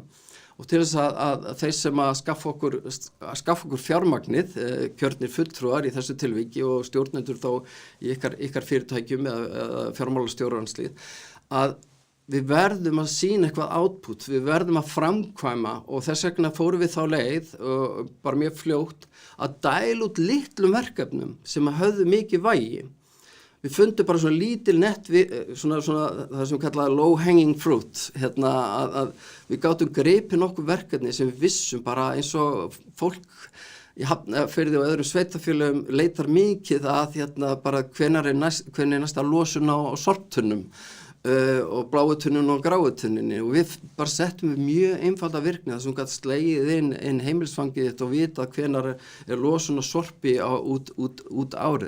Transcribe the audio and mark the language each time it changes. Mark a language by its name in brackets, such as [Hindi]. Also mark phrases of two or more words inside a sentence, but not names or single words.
[Icelandic] Og til þess að þeir sem að skaffa okkur fjármagnið, kjörnir fulltrúar í þessu tilviki og stjórnendur þá í ykkar fyrirtækjum eða fjármálastjóraranslið, að við verðum að sýna eitthvað output, við verðum að framkvæma og þess vegna fórum við þá leið, bara mjög fljótt, að dæla út litlum verkefnum sem að höfðu mikið vægi. Við fundum bara svona lítil nett, svona það sem kallaði [English] low hanging fruit, [Icelandic] að við gátum gripið nokkuð verkefni sem við vissum bara eins og fólk í Hafnarfirði og öðrum sveitarfélögum leitar mikið að bara hvenær er næsta losun á sorptunnum og bláutunnun og gráutunninni, og við bara settum við mjög einfalda virkni þar sem gat slegið inn heimilisfangið þitt og vita hvenær er losun og sorpi út árið.